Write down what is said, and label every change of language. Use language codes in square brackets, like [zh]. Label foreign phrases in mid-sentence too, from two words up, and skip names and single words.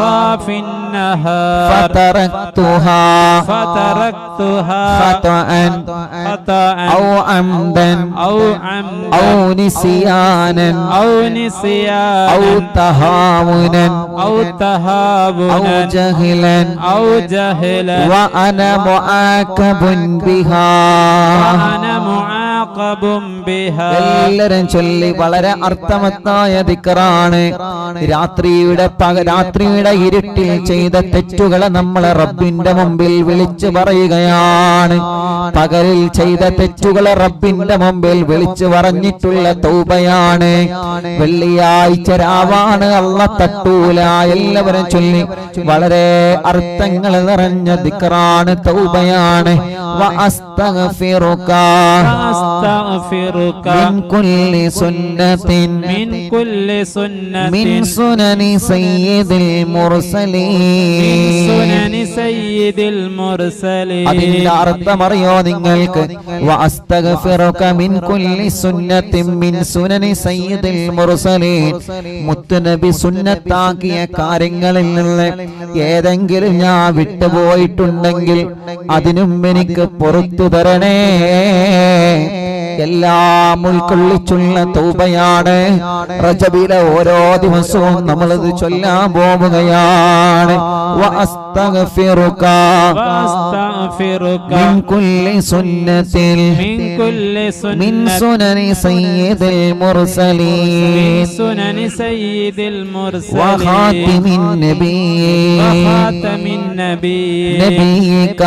[ar] فتركتها خطأ أو عمدا أو نسيانا أو تهاونا أو جهلا وأنا معاقب بها [ml] എല്ലാരും ചൊല്ലി വളരെ അർത്ഥവത്തായ ദിക്റാണ്. രാത്രിയുടെ ഇരുട്ടിൽ ചെയ്ത തെറ്റുകളെ നമ്മളെ റബ്ബിന്റെ മുമ്പിൽ വിളിച്ചു പറയുകയാണ്. പകലിൽ ചെയ്ത തെറ്റുകളെ റബ്ബിന്റെ മുമ്പിൽ വിളിച്ചു പറഞ്ഞിട്ടുള്ള തൗബയാണ്. വെള്ളിയാഴ്ച രാവാണ്, അല്ലാഹ് തട്ടൂല. എല്ലാവരും ചൊല്ലി വളരെ അർത്ഥങ്ങൾ നിറഞ്ഞ ദിക്റാണ്, തൗബയാണ്. [ar] وأستغفرك وأستغفرك من كل سنة من كل سنة من سنن سيد المرسلين سنن سيد المرسلين [ml] അതിന്റെ അർത്ഥമറിയോ നിങ്ങൾക്ക് [ar] وأستغفرك من كل سنة من سنن سيد المرسلين [ml] മുത്തുനബി സുന്നത്താക്കിയ കാര്യങ്ങളിൽ നിന്ന് ഏതെങ്കിലും ഞാൻ വിട്ടുപോയിട്ടുണ്ടെങ്കിൽ അതിനും എനിക്ക് പുറത്തു തരണേ എല്ലാം ഉൾക്കൊള്ളിച്ചുള്ള തൗബയാണ് റജബിലെ ഓരോ ദിവസവും നമ്മളത് ചൊല്ലാൻ പോവുകയാണ് വഅസ്തഗ്ഫിറുക [ar] وأستغفرك من كل سنة من كل من سنة سنن سيد من المرسلين سنن سيد المرسلين وخاتم النبيين وخاتم النبيين نبيك